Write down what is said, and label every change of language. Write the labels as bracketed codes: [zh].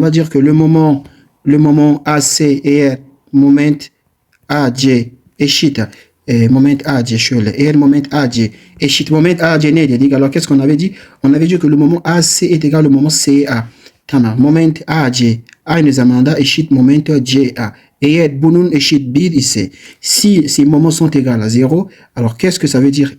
[fr] On va dire que le moment AC [tr] eğer moment AC eşit moment AC şöyle. Eğer moment AC eşit moment AC ne dedik? [fr] Alors qu'est-ce qu'on avait dit? On avait dit que le moment AC est égal au moment CA. [tr] Tamam. Moment AC aynı zamanda eşit moment CA. Eğer bunun eşit 1 ise, [fr] si ces moments sont égaux à 0, alors qu'est-ce que ça veut dire?